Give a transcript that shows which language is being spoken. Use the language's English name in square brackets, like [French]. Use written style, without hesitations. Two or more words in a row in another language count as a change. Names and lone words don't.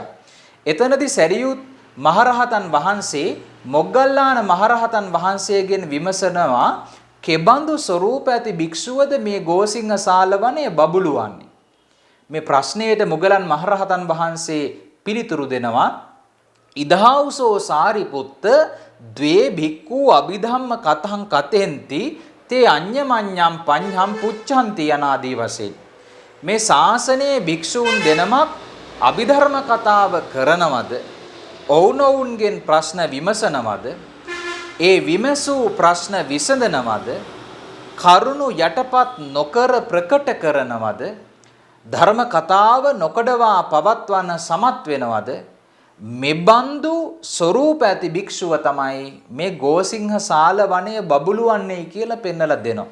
[Sinhala] එතනදී සරියුත් මහරහතන් වහන්සේ මොග්ගල්ලාන මහරහතන් වහන්සේගෙන් විමසනවා කෙබඳු ස්වરૂප ඇති භික්ෂුවද මේ ගෝසිංහ සාලවනයේ බබළුවන්නේ. මේ ප්‍රශ්නයට මුගලන් මහරහතන් වහන්සේ පිළිතුරු දෙනවා [Pali] ඉදහවුසෝ සාරිපුත්ත ද්වේ භික්ඛු අභිධම්ම කතං කතෙන්ති තේ අඤ්ඤමඤ්ඤම් පඤ්ඤම් පුච්ඡන්ති [Sinhala] යනාදී වශයෙන් මේ ශාසනයේ භික්ෂූන් දෙනමක් අභිධර්ම කතාව කරනවද ඔවුනොවුන්ගෙන් ප්‍රශ්න විමසනවද ඒ විමසූ ප්‍රශ්න විසඳනවද කරුණු යටපත් නොකර ප්‍රකට කරනවද ධර්ම කතාව නොකඩවා පවත්වන්න සමත් වෙනවද මෙබඳු ස්වરૂප ඇති භික්ෂුව තමයි මේ ගෝසිංහ සාල වනයේ බබළුවන්නේ කියලා පෙන්වලා දෙනවා.